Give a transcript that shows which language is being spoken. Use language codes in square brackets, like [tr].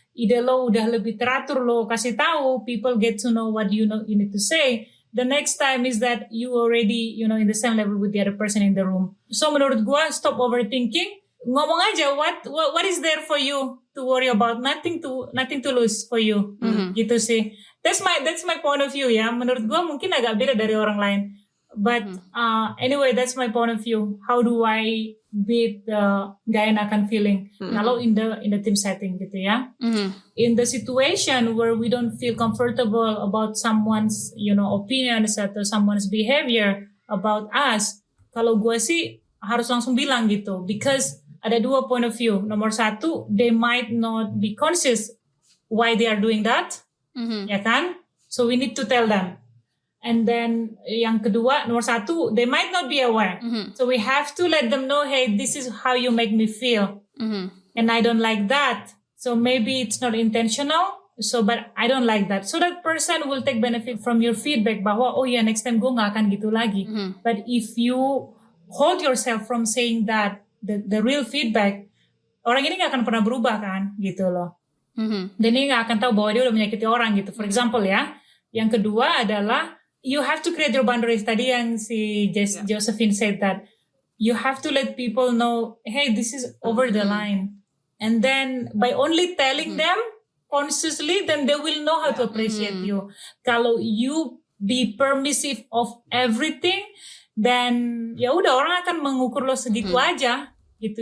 [id] Ide lo udah lebih teratur, lo kasih tahu, [en] people get to know what you need to say. The next time is that you already in the same level with the other person in the room. So [id] menurut gua, [en] stop overthinking. [id] Ngomong aja [en] what is there for you to worry about, nothing to lose for you. [id] Gitu sih. [en] That's my point of view ya. [id] Menurut gua mungkin agak beda dari orang lain. [en] But anyway, that's my point of view. How do I beat the gak enakan feeling kalau in the team setting [id] gitu ya. [en] In the situation where we don't feel comfortable about someone's opinions atau someone's behavior about us, [id] kalau gue sih harus langsung bilang gitu, [en] because [id] ada dua [en] point of view. [id] Nomor satu, [en] they might not be conscious why they are doing that, [id] ya kan? [en] So we need to tell them. And then [id] yang kedua, nomor satu, [en] they might not be aware. So we have to let them know, hey, this is how you make me feel. And I don't like that. So maybe it's not intentional. But I don't like that. So that person will take benefit from your feedback [id] bahwa, oh ya, [en] next time [id] gue gak akan gitu lagi. [en] But if you hold yourself from saying that, the real feedback, [id] orang ini gak akan pernah berubah kan, gitu loh. Dan ini gak akan tahu bahwa dia udah menyakiti orang gitu. [en] For example [id] ya, yang kedua adalah, [en] you have to create your boundaries. [id] Tadi yang si [en] Josephine said that you have to let people know, hey, this is over the line. And then by only telling them consciously, then they will know how to appreciate you. [id] Kalau [en] you be permissive of everything, then [id] ya udah orang akan mengukur lo segitu aja. Gitu.